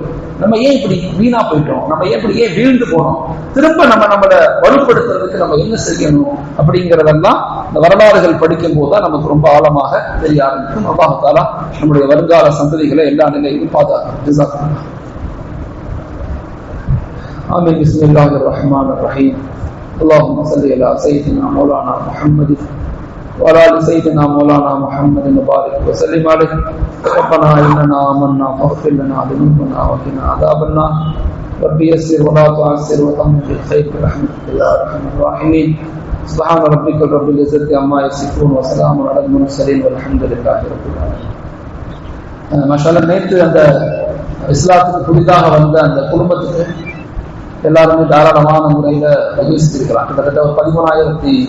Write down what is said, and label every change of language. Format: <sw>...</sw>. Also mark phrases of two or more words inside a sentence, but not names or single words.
<ta>நம்ம ஏன் இப்படி வீணா போயிட்டோம், நம்ம ஏன் வீழ்ந்து போனோம், திரும்ப நம்மளை வலுப்படுத்துறதுக்கு நம்ம என்ன செய்யணும் அப்படிங்கறதெல்லாம் இந்த வரலாறுகள் படிக்கும் போதுதான் நமக்கு ரொம்ப ஆழமாக தெரிய ஆரம்பிக்கும்.</ta> <ar>الله تعالى</ar> <ta>நம்முடைய வருங்கால சந்ததிகளை எல்லா நிலையிலும் பாதுகாக்கும்.</ta> <ar>آمين. بسم الله الرحمن الرحيم. اللهم صل على سيدنا مولانا محمد وعلى ال سيدنا مولانا محمد وبارك وسلم عليه. ربنا اننا آمنا فاغفر لنا ذنوبنا وقنا عذاب النار. رب يسر ولا تعسر وتمم بالخير برحمتك يا ارحم الراحمين. سبحان ربك رب العزة عما يصفون وسلام على المرسلين والحمد لله رب العالمين.</ar> <ta>மாஷாஅல்லாஹ், நேற்று அந்த இஸ்லாத்துக்கு புதிதாக வந்த அந்த குடும்பத்துக்கு எல்லாருமே தாராளமான முறையில உதவி செஞ்சிருக்கிறாங்க. கிட்டத்தட்ட ஒரு 13,000</ta>